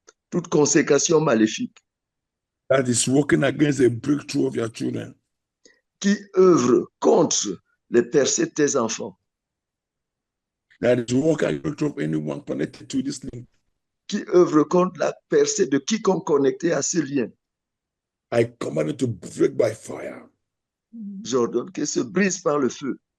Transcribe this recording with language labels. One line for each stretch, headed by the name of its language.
French: Toute consécration maléfique
English: that is working against the breakthrough of your children,
French: qui œuvre contre les percées de tes enfants,
English: that is working against the breakthrough of anyone connected to this link,
French: qui œuvre contre la percée de quiconque connecté à ce lien.
English: I command it to break by fire.
French: J'ordonne qu'elle se brise par le feu.